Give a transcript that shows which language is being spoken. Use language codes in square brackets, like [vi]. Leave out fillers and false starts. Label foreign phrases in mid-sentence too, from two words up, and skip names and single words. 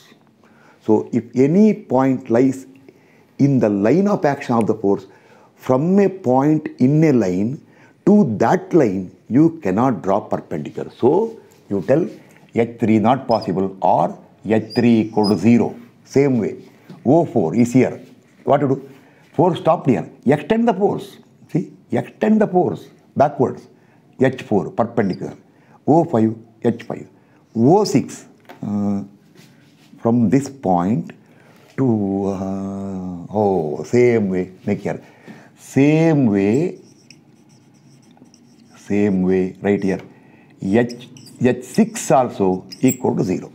[en] So if any point lies in the line of action of the force, from a point in a line to that line, you cannot drop perpendicular. So you tell H3 not possible or H3 equal to 0. Same way, O4 is here. What to do? Force stopped here. Extend the force. See, extend the force backwards. H4 perpendicular. O5, H5. O6 from this point to same way, make here. Same way right here. H6 also equal to 0.